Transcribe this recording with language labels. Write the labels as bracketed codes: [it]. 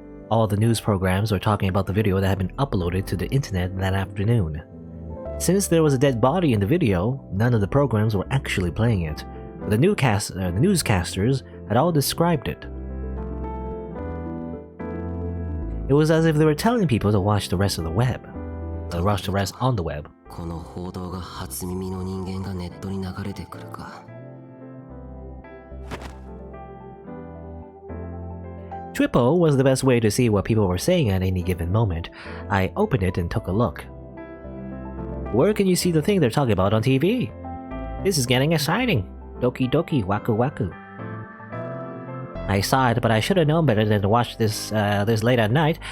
[en] All the news programs were talking about the video that had been uploaded to the internet that afternoon. Since there was a dead body in the video, none of the programs were actually playing it, but the newscasters had all described it. It was as if they were telling people to watch the rest of the web. Watch the rest on the web. [ja] この報道が初耳の人間がネットに流れてくるか。 [en] Triple was the best way to see what people were saying at any given moment. I opened it and took a look. Where can you see the thing they're talking about on TV? This is getting exciting. [ja] Doki doki waku waku. [en] I saw it, but I should have known better than to watch this late at night.